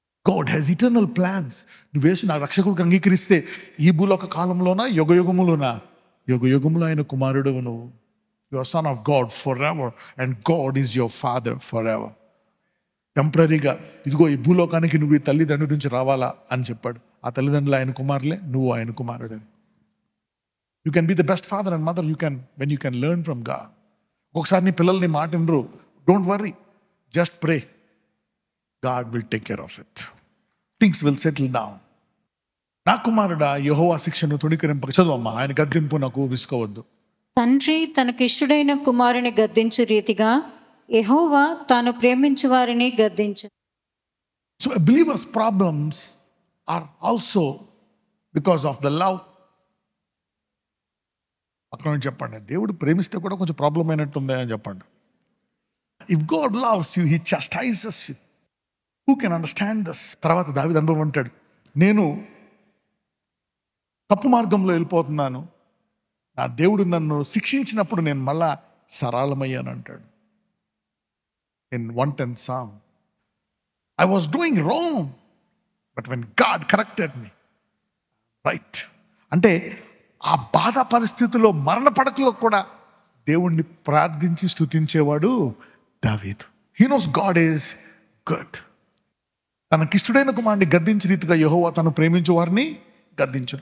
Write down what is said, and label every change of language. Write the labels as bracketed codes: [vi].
[en] God has eternal plans. [te] నువ్వు వేసి నా రక్షకుడికి అంగీకరిస్తే ఈ భూలోక కాలంలోనా, యుగయుగములోనా? యుగయుగములో ఆయన కుమారుడు నువ్వు. [en] You are son of God for ever and God is your father for ever. [te] టెంపరీగా ఇదిగో ఈ భూలోకానికి నువ్వు ఈ తల్లిదండ్రుల నుంచి రావాలా అని చెప్పాడు. ఆ తల్లిదండ్రులు ఆయన కుమారులే, నువ్వు ఆయన కుమారుడే. [en] You can be the best father and mother when you can learn from God. [te] ఒకసారి నీ పిల్లల్ని మాట వినరు, [en] Don't worry, just pray. God will take care of it. Things will settle down. [te] నా కుమారుడా, యెహోవా శిక్షను తృణీకరింపక. చదువమ్మా. ఆయన గద్దింపు నాకు విసుకోవద్దు. తండ్రి తనకిష్టుడైన కుమారుని గద్దించు రీతిగా యెహోవా తాను ప్రేమించు వారిని గద్దించు. [en] So a believer's problems are also because of the love. [te] అక్కడ నుంచి చెప్పండి, దేవుడు ప్రేమిస్తే కూడా కొంచెం ప్రాబ్లం అయినట్టుందా అని చెప్పండి. [en] If God loves you, he chastises you. Who can understand this? [te] తర్వాత దావీదు అనుభవం అంటాడు, నేను తప్పు మార్గంలో వెళ్ళిపోతున్నాను, నా దేవుడు నన్ను శిక్షించినప్పుడు నేను మళ్ళా సరళమయ్యాను అంటాడు. [en] In 110 Psalm, I was doing wrong, but when God corrected me, right. [te] అంటే ఆ బాధ పరిస్థితిలో, మరణ పడకలో కూడా దేవుణ్ణి ప్రార్థించి స్తుతించేవాడు దావీదు. [en] He knows God is good. [te] తనకిష్టుడైన కుమారుని గద్దించిన రీతిగా యెహోవా తను ప్రేమించు వారిని గద్దించు.